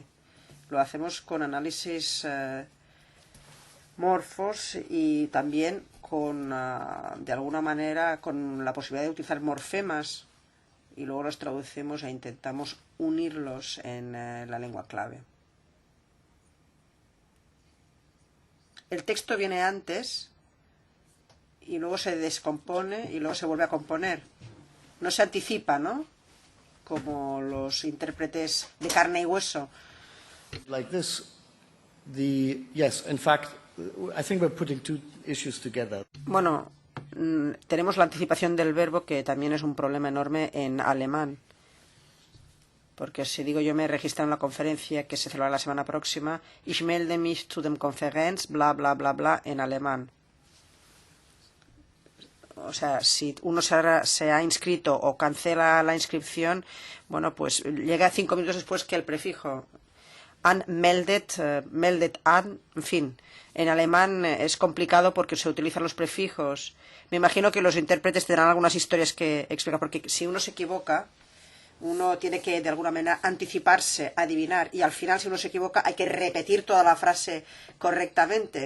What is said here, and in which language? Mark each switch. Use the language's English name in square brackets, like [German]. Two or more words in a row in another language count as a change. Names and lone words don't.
[Spanish] Lo hacemos con análisis morfos y también con, de alguna manera, con la posibilidad de utilizar morfemas y luego los traducimos e intentamos unirlos en la lengua clave. El texto viene antes y luego se descompone y luego se vuelve a componer. No se anticipa, ¿no? Como los intérpretes de carne y hueso. [English] Like this, yes, in fact, I think we're putting two issues together. [Spanish] Bueno, tenemos la anticipación del verbo, que también es un problema enorme en alemán. Porque si digo yo me he registrado en la conferencia que se celebrará la semana próxima, [German] ich melde mich zu dem Konferenz, bla, bla, bla, bla, [Spanish] en alemán. O sea, si uno se ha inscrito o cancela la inscripción, bueno, pues llega 5 minutos después que el prefijo. [German] meldet an, [Spanish] en fin. En alemán es complicado porque se utilizan los prefijos. Me imagino que los intérpretes tendrán algunas historias que explicar, porque si uno se equivoca, uno tiene que de alguna manera anticiparse, adivinar, y al final si uno se equivoca hay que repetir toda la frase correctamente.